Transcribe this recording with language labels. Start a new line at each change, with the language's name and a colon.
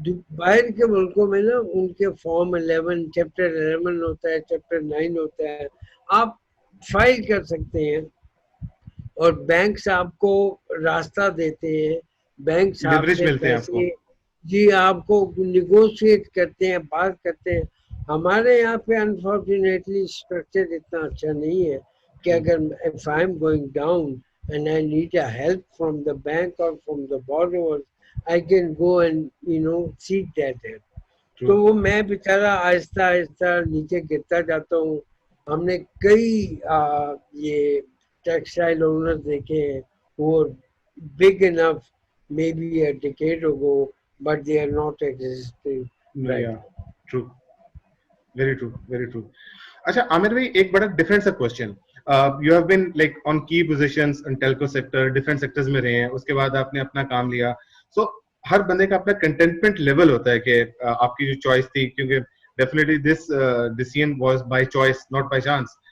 Urdu: باہر کے ملکوں میں نا ان کے فارم 11 چیپٹر 11 ہوتا ہے, چیپٹر 9 ہوتا ہے, آپ فائل کر سکتے ہیں اور بینکس آپ کو راستہ دیتے ہیں, بینکس آپ سے پیسے جی آپ کو نیگوشیٹ کرتے ہیں, بات کرتے ہیں. ہمارے یہاں پہ انفارچونیٹلی اسٹرکچر اتنا اچھا نہیں ہے کہ اگر
English: if I'm going down and I need a help from the bank or from the borrowers, I can go and seek that help.
Urdu: تو وہ میں بیچارہ آہستہ آہستہ نیچے گرتا جاتا ہوں. ہم نے کئی یہ ٹیکسٹائل اونر دیکھے ہیں وہ
English: big enough maybe a decade ago but they are not existing right now. True. Very true, very true.
Urdu: اچھا عامر بھائی ایک بڑا ڈفرینٹ سا question,
English: you have been like on key positions in telco sector,
Urdu: different sectors میں رہے ہیں, اس کے بعد آپ نے اپنا کام لیا. سو ہر بندے کا اپنا کنٹینٹمنٹ لیول ہوتا ہے کہ آپ کی جو چوائس تھی, کیونکہ definitely
English: This decision was by choice not by chance.